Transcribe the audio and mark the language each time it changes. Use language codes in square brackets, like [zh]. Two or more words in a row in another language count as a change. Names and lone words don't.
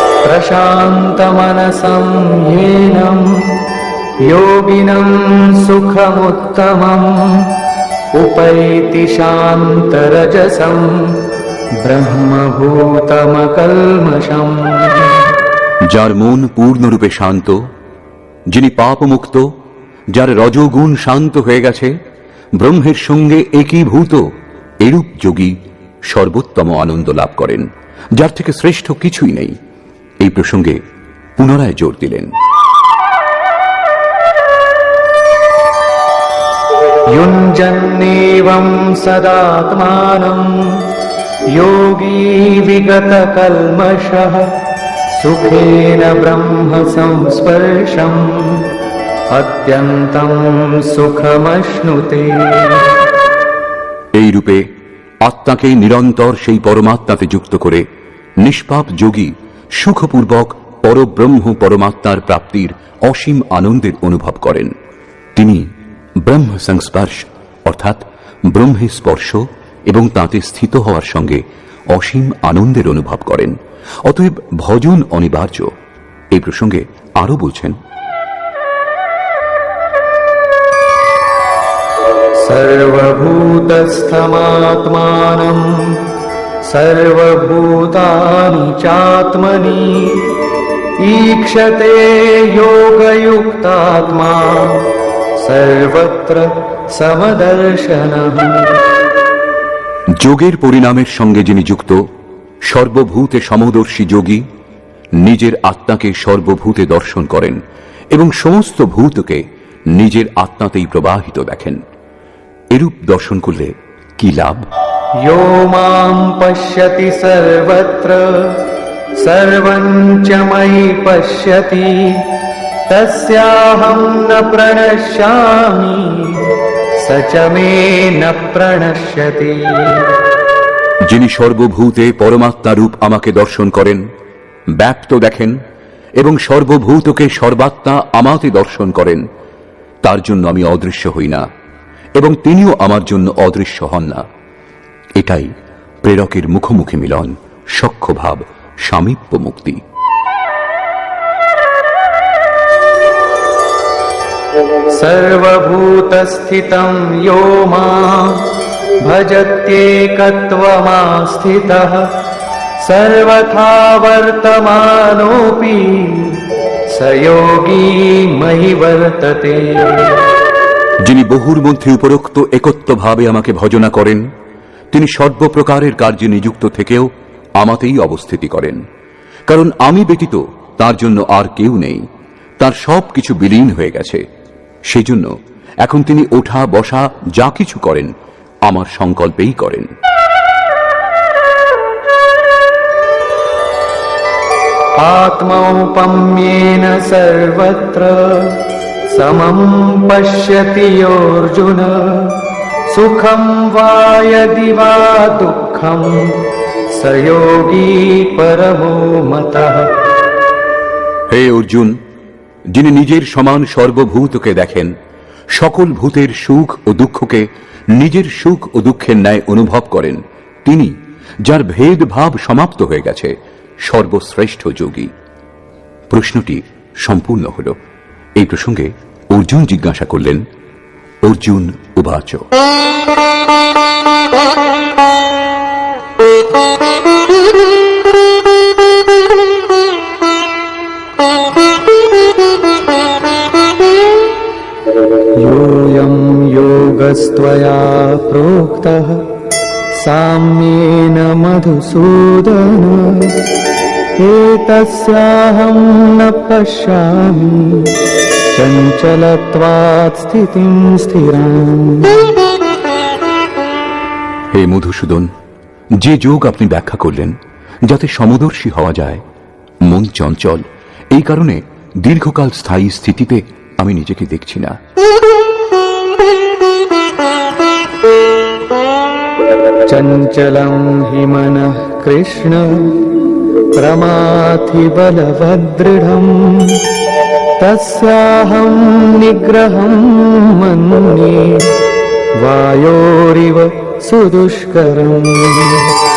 [sa] प्रशान्तमनसं येनं योगिनं सुखमुत्तमम् उपैति शान्तरजसं ब्रह्मभूतमकल्मषम्। [bn] যার মন পূর্ণরূপে শান্ত, যিনি পাপমুক্ত, যার রজোগুণ শান্ত হয়ে গেছে, ব্রহ্মের সঙ্গে একীভূত, এরূপ যোগী সর্বোত্তম আনন্দ লাভ করেন, যার থেকে শ্রেষ্ঠ কিছুই নেই। এই প্রসঙ্গে পুনরায় জোর দিলেন। [sa] युञ्जन्नेवं सदात्मानं योगी विगतकल्मषः सुखेन ब्रह्म संस्पर्शम् अत्यन्तं सुखमश्नुते। [bn] এই রূপে আত্মাকে নিরন্তর সেই পরমাত্মাতে যুক্ত করে নিষ্পাপ যোগী সুখপূর্বক পরব্রহ্ম পরমাত্মার প্রাপ্তির অসীম আনন্দের অনুভব করেন। তিনি ব্রহ্ম সংস্পর্শ অর্থাৎ ব্রহ্মে স্পর্শ এবং তাতে স্থিত হওয়ার সঙ্গে অসীম আনন্দের অনুভব করেন। অতএব ভজন অনিবার্য। এই প্রসঙ্গে আরো বলছেন, [sa] सर्वभूतस्थमात्मानं सर्वभूतानि चात्मनि ईक्षते योगयुक्तात्मा सर्वत्र समदर्शनः। [bn] যোগের পরিণামের সঙ্গে যিনি যুক্ত, সর্বভূতে সমদর্শী যোগী নিজের আত্মাকে সর্বভূতে দর্শন করেন এবং সমস্ত ভূতকে নিজের আত্মাতেই প্রবাহিত দেখেন। এরূপ দর্শন করলে কি লাভ? [sa] यो मां पश्यति सर्वत्र सर्वं च मयि पश्यति तस्याहं न प्रणश्यामि स च मे न प्रणश्यति। [bn] যিনি সর্বভূতে পরমাত্মা রূপ আমাকে দর্শন করেন, ব্যাপ্ত দেখেন এবং সর্বভূতকে সর্বাত্মা আমাতে দর্শন করেন, তার জন্য আমি অদৃশ্য হই না এবং তিনিও আমার জন্য অদৃশ্য হন না। এটাই প্রেরকের মুখোমুখি মিলন, সখ্যভাব, সামীপ্য মুক্তি। [sa] सर्वभूतस्थितं यो मां भजत्येकत्वमास्थितः सर्वथा वर्तमानोऽपि स योगी मयि वर्तते। [bn] যিনি বহুর মধ্যে উপরোক্ত একত্বভাবে আমাকে ভজনা করেন, তিনি সর্বপ্রকারের কার্যে নিযুক্ত থেকেও আমাতেই অবস্থিতি করেন। কারণ আমি ব্যতীত তার জন্য আর কেউ নেই, তার সব কিছু বিলীন হয়ে গেছে। সেই জন্য এখন তিনি ওঠা বসা যা কিছু করেন আমার সংকল্পেই করেন। [sa] आत्मौपम्येन सर्वत्र समं पश्यति योऽर्जुन सुखं वा यदि वा दुःखं स योगी परमो मतः। [bn] হে অর্জুন, যিনি নিজের সমান সর্বভূতকে দেখেন, সকল ভূতের সুখ ও দুঃখকে নিজের সুখ ও দুঃখের ন্যায় অনুভব করেন, তিনি, যার ভেদভাব সমাপ্ত হয়ে গেছে, সর্বশ্রেষ্ঠ যোগী। প্রশ্নটি সম্পূর্ণ হল। এই প্রসঙ্গে অর্জুন জিজ্ঞাসা করলেন, অর্জুন উবাচ, [sa] योऽयं योगस्त्वया प्रोक्तः साम्येन मधुसूदन एतस्याहं न पश्यामि चञ्चलत्वात् स्थितिं स्थिराम्। [bn] হে মধুসূদন, যে যোগ আপনি ব্যাখ্যা করলেন যাতে সমদর্শী হওয়া যায়, মন চঞ্চল, এই কারণে দীর্ঘকাল স্থায়ী স্থিতিতে আমি নিজেকে দেখছি না। [sa] चञ्चलं हि मनः कृष्ण प्रमाथि बलवदृढम् तस्याहं निग्रहं मन्ये वायोरिव सुदुष्करम्।